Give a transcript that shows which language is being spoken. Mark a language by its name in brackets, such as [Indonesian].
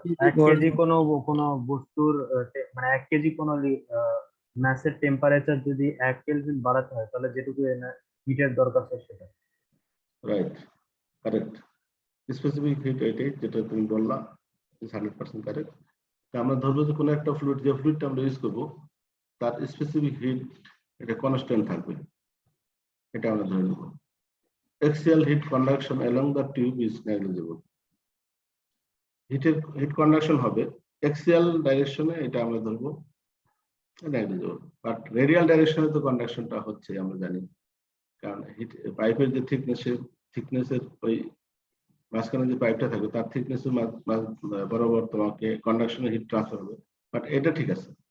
[Bangla] 1 KG কোনো বস্তুর মানে 1 কেজি কোনো ম্যাসের টেম্পারেচার যদি 1 কেলভিন বাড়াতে হয় তাহলে যেটুকু হিটের দরকার হয় সেটা। Right, correct. স্পেসিফিক হিট এটাই যেটা তুমি বললা, 100% কারেক্ট। আমরা ধরবো যে কোনো একটা ফ্লুইড, যে ফ্লুইডটা আমরা ইউজ করবো তার স্পেসিফিক হিট এটা কনস্ট্যান্ট থাকবে, এটা আমরা ধরে নেব। [English] Axial heat conduction along the tube is negligible. [Bangla] Hit conduction হবে এক্সিয়াল ডাইরেকশনে, এটা আমরা ধরবো নেগলিজেবল, বাট রেডিয়াল ডাইরেকশনে তো কন্ডাকশনটা হচ্ছে আমরা জানি, কারণ হিট পাইপের যে থিকনেসের ওই মাঝখানে যে পাইপটা থাকবে তার থিকনেসের বরাবর তোমাকে কন্ডাকশনের হিট ট্রান্সফার হবে, বাট এটা ঠিক আছে।